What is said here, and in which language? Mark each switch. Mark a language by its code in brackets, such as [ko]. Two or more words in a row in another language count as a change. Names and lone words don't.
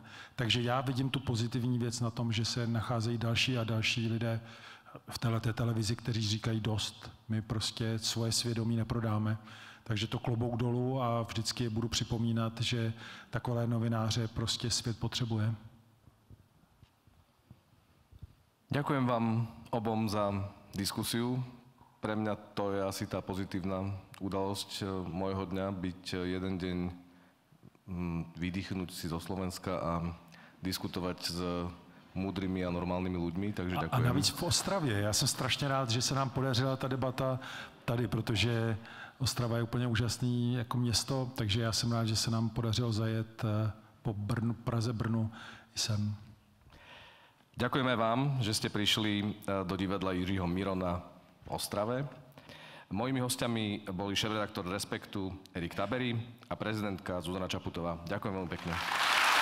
[cs] Takže já vidím tu pozitivní věc na tom, že se nacházejí další a další lidé v této televizi, kteří říkají dost. My prostě svoje svědomí neprodáme. Takže to klobouk dolů a vždycky budu připomínat, že takové novináře prostě svět potřebuje. [sk] Ďakujem vám obom za diskusiu. Pre mňa to je asi tá pozitívna udalosť môjho dňa, byť jeden deň vydýchnuť si zo Slovenska a diskutovať s múdrymi a normálnymi ľuďmi, takže ďakujem. [cs] A navíc v Ostravě. Já jsem strašně rád, že se nám podařila ta debata tady, protože Ostrava je úplně úžasný jako město, takže já jsem rád, že se nám podařilo zajet po Praze, Brnu i sem. [sk] Ďakujeme vám, že ste prišli do divadla Jiřího Mirona v Ostrave. Mojimi hostiami boli šéfredaktor Respektu Erik Tabery a prezidentka Zuzana Čaputová. Ďakujem veľmi pekne.